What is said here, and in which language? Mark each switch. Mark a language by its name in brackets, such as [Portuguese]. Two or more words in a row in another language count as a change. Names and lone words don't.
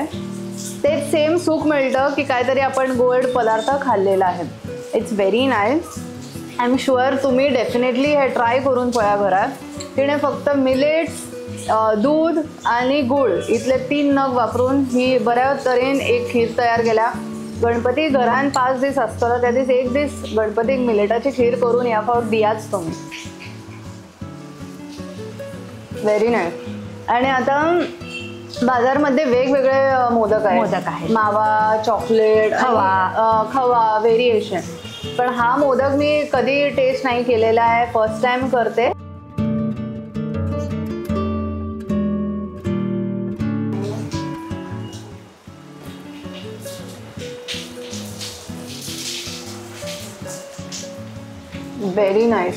[Marathi] तेच सेम सुख मिळतं की काहीतरी आपण गोड पदार्थ खाल्लेला आहे. [English] It's very nice. I am sure [Marathi] तुम्ही डेफिनेटली हे ट्राय करून पळा घरात. तिने फक्त मिलेट्स, दूध आणि गूळ इथले 3 नग वापरून ही बऱ्याच तऱ्हेन एक खीर तयार केल्या. [Konkani] गणपती घरान 5 दीस असतो, त्या दीस एक दीस गणपतीक मिलेटाची खीर करून या फावट दियाच तुम्ही. [English] Very nice. [Marathi] आणि आता बाजारमध्ये वेगवेगळे मोदक आहेत. मावा, चॉकलेट, खवा व्हेरिएशन. पण हा मोदक मी कधी टेस्ट नाही केलेला आहे, [English] first time [Marathi] करते. [English] Very nice.